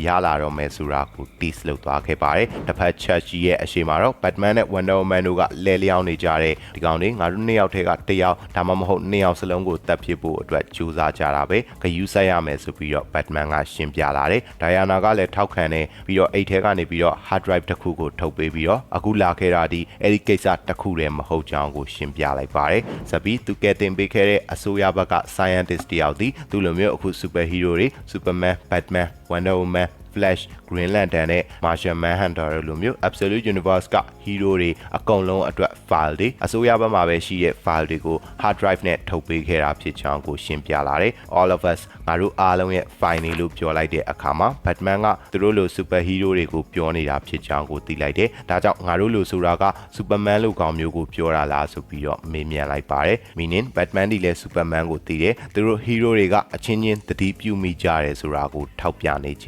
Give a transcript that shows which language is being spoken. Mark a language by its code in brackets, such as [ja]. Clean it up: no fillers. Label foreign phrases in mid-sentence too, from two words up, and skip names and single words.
[my] ရလာတော့မယ်ဆိုတာကို tease လုပ်သွားခဲ့ပါတယ်။တစ်ဖက် Churchy ရဲ့အရှိမှာတော့ Batman နဲ့ Wonder Woman တို့ကလဲလျောင်းနေကြတဲ့ဒီကောင် တွေငါတို့နှစ်ယောက်ထဲကတစ်ယောက်ဒါမှမဟုတ်နှစ်ယောက်စလုံးကိုတပ်ဖြစ်ဖို့အတွက်ကြိုးစားကြတာပဲ။ဂယူးဆက်ရမယ်ဆိုပြီးတော့ Batman ကရှင်းပြလာတယ်။ Diana ကလည်းထောက်ခံတယ်ပြီးတော့အိတ်ထဲကနေပြီးတော့ [en] hard drive [my] တစ်ခုကိုထုတ်ပေးပြီးတော့အခုလာခဲ့တာဒီအဲ့ဒီကိစ္စတစ်ခုတည်းမဟုတ်ကြောင်းကိုရှင်းပြလိုက်ပါတယ်။ဆက်ပြီးသူကတင်ပေးခဲ့တဲ့အစိုးရဘက်က scientist တယောက်ဒီသူလိုမျိုးအခု [en] super hero [my] တွေ Superman, Batman, Wonder Woman, Flash Green Lantern နဲ့ Martian Manhunter တို့လိုမျိုး Absolute Universe က hero တွေအကုန်လုံးအတွက် file တွေအစိုးရဘက်မှာပဲရှိတဲ့ file တွေကို hard drive နဲ့ထုတ်ပေးခဲ့တာဖြစ်ကြောင်းကိုရှင်းပြလာတယ် [en] All of us [my] ငါတို့အားလုံးရဲ့ file တွေလို့ပြောလိုက်တဲ့အခါမှာ Batman ကသူတို့လို [en] super hero [my] တွေကိုပြောနေတာဖြစ်ကြောင်းကိုသိလိုက်တယ်ဒါကြောင့်ငါတို့လိုဆိုတာက Superman လို့ကောင်မျိုးကိုပြောတာလားဆိုပြီးတော့မေးမြန်းလိုက်ပါတယ် meaning Batman ဒီလဲ Superman ကိုသိတယ်သူတို့ hero တွေကအချင်းချင်းသတိပြုမိကြတယ်ဆိုတာကိုထောက်ပြနေခြင်း